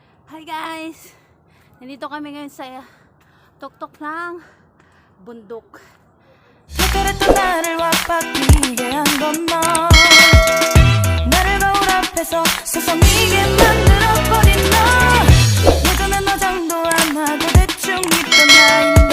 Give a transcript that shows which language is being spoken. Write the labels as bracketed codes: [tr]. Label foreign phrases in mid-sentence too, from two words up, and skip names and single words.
[en] Hi guys! [tl] Nandito kami ngayon sa tuktok ng bundok. [ko] 그랬던 나를 왁박이게 한 건 너 나를 거울 앞에서 서성이게 만들어버린 너 예전엔 너 장도 안 하고 대충 있던 나인데